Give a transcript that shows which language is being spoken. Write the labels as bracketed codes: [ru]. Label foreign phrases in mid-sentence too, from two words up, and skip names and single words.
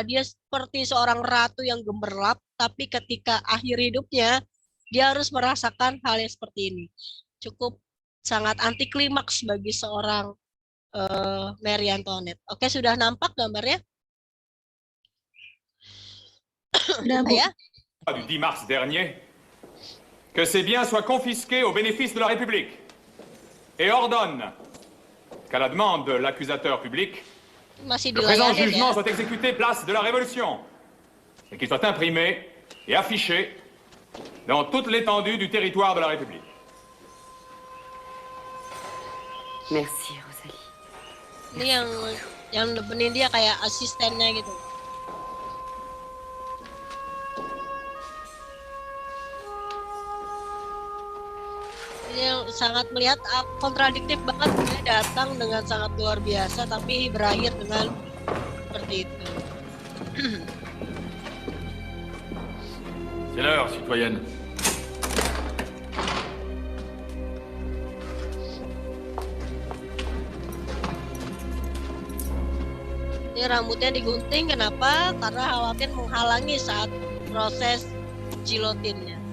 [id] Dia seperti seorang ratu yang gemerlap, tapi ketika akhir hidupnya dia harus merasakan hal yang seperti ini. Cukup sangat anti klimaks bagi seorang Marie Antoinette. Oke, sudah nampak gambarnya? Sudah, Bu. Ya? [fr] Du 10 mars dernier, que ces biens soient confisqués au bénéfice de la République et ordonne qu'à la demande de l'accusateur public, le présent jugement soit exécuté place de la Révolution et qu'il soit imprimé et affiché dans toute l'étendue du territoire de la République. Merci, Rosalie. [id] Ini yang nemenin dia kayak asistennya gitu. Yang sangat melihat kontradiktif banget, dia datang dengan sangat luar biasa tapi berakhir dengan seperti itu. [fr] C'est l'heure, citoyenne. [id] Ini rambutnya digunting, kenapa? Karena khawatir menghalangi saat proses gilotinnya.